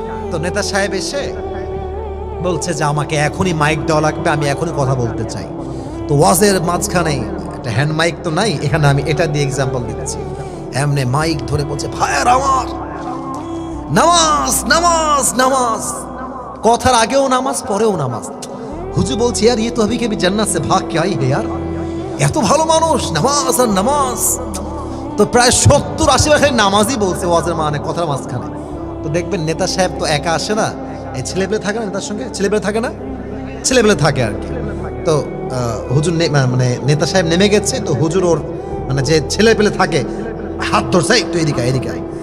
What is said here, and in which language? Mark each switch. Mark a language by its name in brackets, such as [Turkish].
[Bangla] তো নেতা সাহেব এসে বলছে যে আমাকে এখনই মাইক দেওয়া লাগবে, আমি এখনই কথা বলতে চাই। তো ওয়াজের মাঝখানে একটা হ্যান্ড মাইক তো নাই, এখানে আমি এটা দিয়ে এক্সাম্পল দিচ্ছি। এমনি মাইক ধরে বলছে, ভাইয়ার আমার নামাজ নামাজ নামাজ, কথার আগেও নামাজ পরেও নামাজ। হুজুর বলছে [Hindi] यार ये तो अभी के भी जन्नत से भाग के आई है यार, [Bangla] এত ভালো মানুষ, নামাজ আর নামাজ। তো প্রায় 70-80 নামাজই বলছে ওয়াজের মানে কথার মাঝখানে। তো দেখবেন নেতা সাহেব তো একা আসে না, এই ছেলেপেলে থাকে না নেতার সঙ্গে, ছেলেপেলে থাকে না, ছেলেপেলে থাকে আর কি। তো হুজুর মানে নেতা সাহেব নেমে গেছে, তো হুজুর ওর মানে যে ছেলেপেলে থাকে হাত ধরছে, তো এদিকে এদিকে আয়।